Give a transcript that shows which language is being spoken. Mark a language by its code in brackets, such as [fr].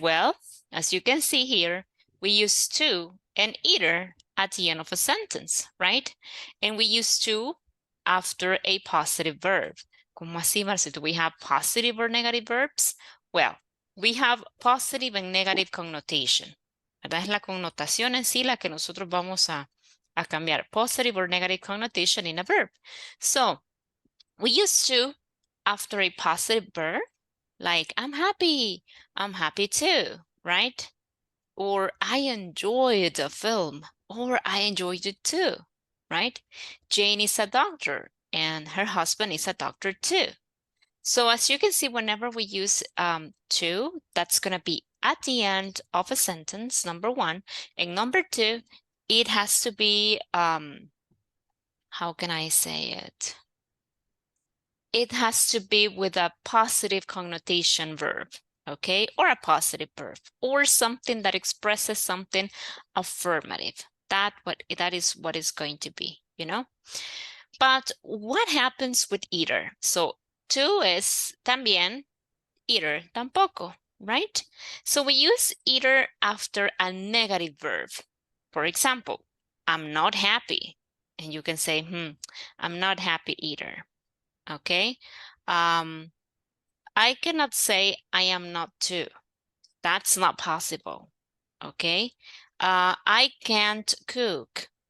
[en] Well, as you can see here, we use to and either at the end of a sentence, right? And we use to after a positive verb. [es] ¿Cómo así, [en] Marcelo? Do we have positive or negative verbs? Well, we have positive and negative connotation. [es] ¿Verdad? Es la connotación en sí la que nosotros vamos a cambiar. [en] Positive or negative connotation in a verb. So, we use to after a positive verb, like I'm happy too, right? Or I enjoyed the film, or I enjoyed it too, right? Jane is a doctor, and her husband is a doctor too. So as you can see, whenever we use to, that's going to be at the end of a sentence, number one. And number two, it has to be, how can I say it? It has to be with a positive connotation verb, okay? Or a positive verb, or something that expresses something affirmative. That is what it's going to be, you know? But what happens with either? So to is también, either tampoco, right? So we use either after a negative verb. For example, I'm not happy. And you can say, I'm not happy either. Okay. I cannot say I am not too. That's not possible. Okay. I can't cook.